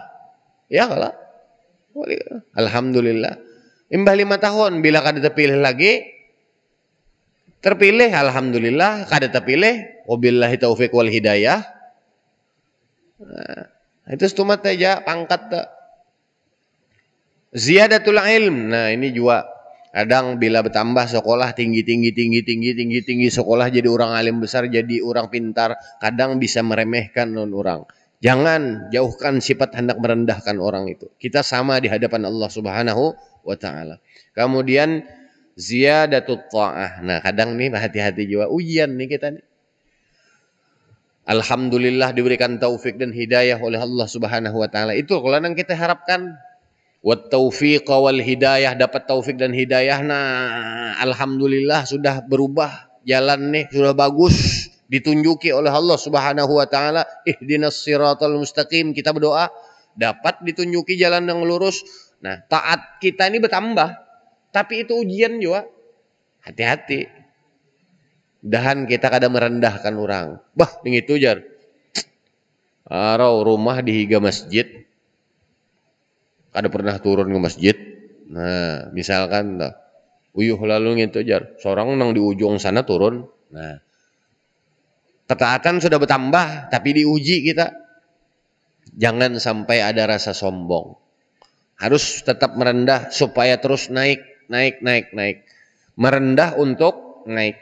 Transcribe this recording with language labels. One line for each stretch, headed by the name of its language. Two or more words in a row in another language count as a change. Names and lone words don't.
Banjar: Ya kalah. Alhamdulillah. Imbah 5 tahun. Bila kada terpilih lagi. Terpilih. Alhamdulillah. Kada terpilih.
Arabic: وبالله التوفيق والهداية.
Banjar: Nah, itu setumat aja. Pangkat tak.
Arabic: زيادة العلم.
Indonesian: Nah ini juga. Kadang bila bertambah sekolah tinggi sekolah jadi orang alim besar, jadi orang pintar. Kadang bisa meremehkan orang. Jangan jauhkan sifat hendak merendahkan orang itu. Kita sama di hadapan Allah
Arabic: سبحانه وتعالى.
Indonesian: Kemudian
Arabic: زيادة الطاعة.
Indonesian: Nah, kadang nih hati-hati juga ujian nih kita nih. Alhamdulillah diberikan taufik dan hidayah oleh Allah
Arabic: سبحانه وتعالى.
Indonesian: Itu kalau yang kita harapkan.
Arabic: والتوفيق والهداية,
Indonesian: dapat taufik dan hidayah. Nah, alhamdulillah sudah berubah jalan nih, sudah bagus. Ditunjuki oleh Allah
Arabic: سبحانه وتعالى, اهدنا الصراط المستقيم.
Indonesian: Kita berdoa dapat ditunjuki jalan yang lurus. Nah, taat kita ini bertambah. Tapi itu ujian juga. Hati-hati. Dahan kita kadang merendahkan orang.
Banjar: Bah, ini itu jar. Arau rumah di higa masjid. Kada pernah turun ke masjid. Nah, misalkan uyuh lalu gitu jar. Seorang nang di ujung sana turun.
Indonesian: Nah, ketaatan sudah bertambah, tapi diuji kita. Jangan sampai ada rasa sombong. Harus tetap merendah supaya terus naik. Merendah untuk naik.